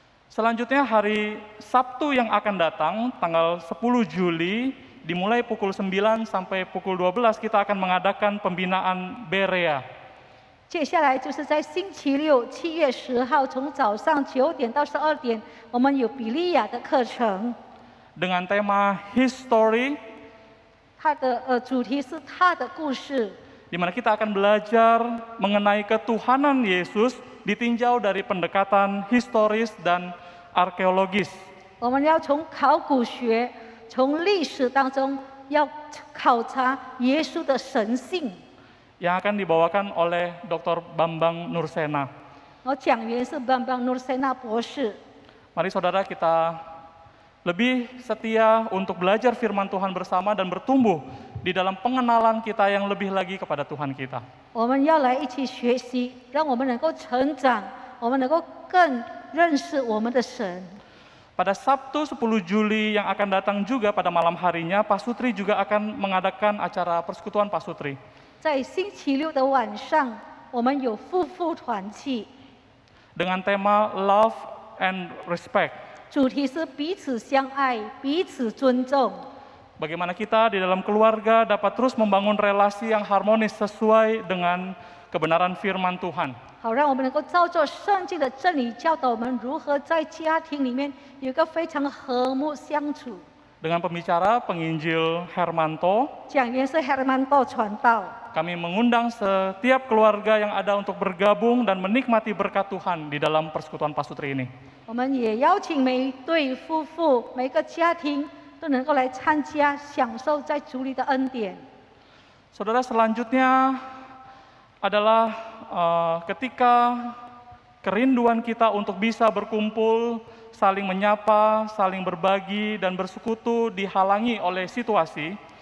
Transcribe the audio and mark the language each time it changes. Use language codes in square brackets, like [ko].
[id] Selanjutnya hari Sabtu yang akan datang, tanggal 10 Juli, dimulai pukul 9 sampai pukul 12 kita akan mengadakan pembinaan Berea. [zh] 接下来就是在星期六7月10号，从早上9点到12点，我们有比利亚的课程。 [id] Dengan tema History, [zh] 它的主题是他的故事， [id] di mana kita akan belajar mengenai ketuhanan Yesus ditinjau dari pendekatan historis dan arkeologis. [zh] 我们要从考古学、从历史当中要考察耶稣的神性。 [id] yang akan dibawakan oleh Dr. Bambang Nursena. [zh] 我讲员是邦邦努尔塞纳博士。 [id] Mari saudara kita lebih setia untuk belajar firman Tuhan bersama dan bertumbuh di dalam pengenalan kita yang lebih lagi kepada Tuhan kita. [zh] 我们要来一起学习，让我们能够成长，我们能够更认识我们的神。 [id] Pada Sabtu 10 Juli yang akan datang juga pada malam harinya, Pak Sutri juga akan mengadakan acara persekutuan Pak Sutri. [zh] 在星期六的晚上，我们有夫妇团契， [id] Dengan tema Love and Respect. [zh] 主题是彼此相爱、彼此尊重。 [id] Bagaimana kita di dalam keluarga dapat terus membangun relasi yang harmonis sesuai dengan kebenaran firman Tuhan. [zh] 好，让我们能够照着圣经的真理教导我们如何在家庭里面有一个非常和睦相处。 [id] Dengan pembicara penginjil Hermanto, [zh] 讲员是 Hermanto 传道， [id] kami mengundang setiap keluarga yang ada untuk bergabung dan menikmati berkat Tuhan di dalam persekutuan Pak Sutri ini. [zh] 我们也邀请每一对夫妇、每个家庭都能够来参加，享受在主里的恩典。 [id] Saudara, selanjutnya adalah ketika kerinduan kita untuk bisa berkumpul, saling menyapa, saling berbagi, dan bersekutu dihalangi oleh situasi,